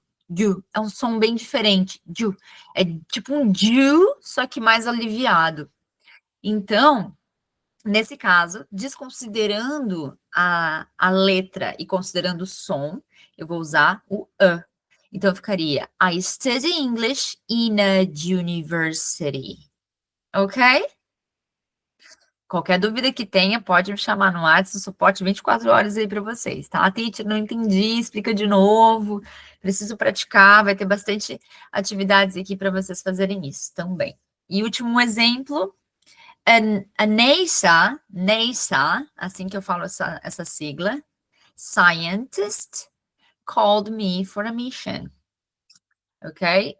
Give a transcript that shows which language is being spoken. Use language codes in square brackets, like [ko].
[pt] ju. É um som bem diferente, ju. É tipo um ju, só que mais aliviado. Então, nesse caso, desconsiderando a letra e considerando o som, eu vou usar o a. Então, ficaria [en] I study English in a university. [pt] Ok? Qualquer dúvida que tenha, pode me chamar no WhatsApp, suporte 24 horas aí para vocês, tá? Teacher, não entendi, explica de novo. Preciso praticar, vai ter bastante atividades aqui para vocês fazerem isso também. E último exemplo, a NASA, assim que eu falo essa sigla, [en] scientist called me for a mission. [pt] Ok?